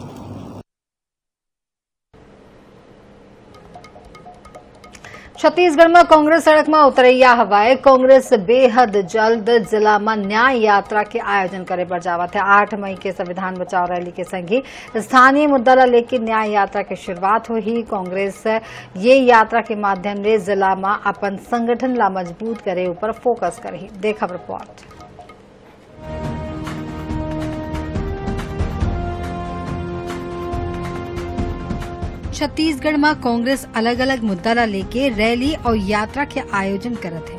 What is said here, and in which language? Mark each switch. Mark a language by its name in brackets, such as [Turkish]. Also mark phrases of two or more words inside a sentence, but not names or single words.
[Chhattisgarhi] छत्तीसगढ़ में कांग्रेस सड़क में उतरैया हवाए। कांग्रेस बेहद जल्द जिला में न्याय यात्रा के आयोजन करे पर जावत है। 8 मई के संविधान बचाओ रैली के संगी स्थानीय मुद्दा ला लेकर न्याय यात्रा की शुरुआत हुई। कांग्रेस ये यात्रा के माध्यम से जिला में अपन संगठन ला मजबूत करे ऊपर फोकस करे। देखा रिपोर्ट। छत्तीसगढ़ में कांग्रेस अलग अलग मुद्दा ला लेके रैली और यात्रा के आयोजन करत है।